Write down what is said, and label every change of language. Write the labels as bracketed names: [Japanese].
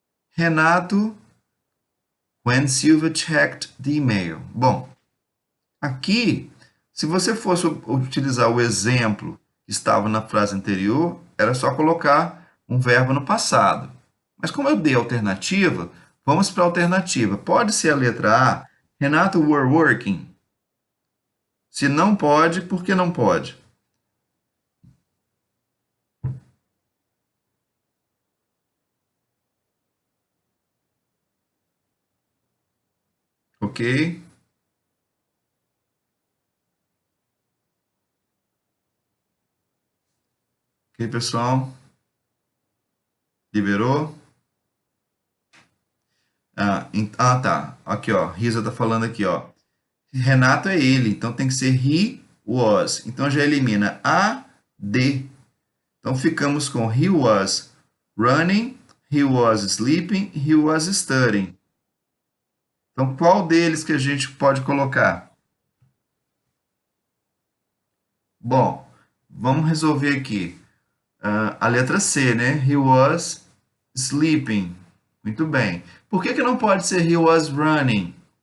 [English] Renato, when Silvia checked the email. [Portuguese] Bom, aqui, se você fosse utilizar o exemplo que estava na frase anterior, era só colocar um verbo no passado. Mas como eu dei a alternativa, Vamos para a alternativa. Pode ser a letra A, Renato [English] were working. [Portuguese] Se não pode, por que não pode? Ok? Ok, pessoal? Liberou? Tá. Aqui, ó. Risa tá falando aqui, ó. Renato é ele, então tem que ser he was. Então já elimina A, D. Então ficamos com [English] he was running, he was sleeping, he was studying. [Portuguese] Então qual deles que a gente pode colocar? Bom, vamos resolver aqui. A letra C, né? [English] He was sleeping. [Portuguese] Muito bem. Por que não pode ser [English] he was running?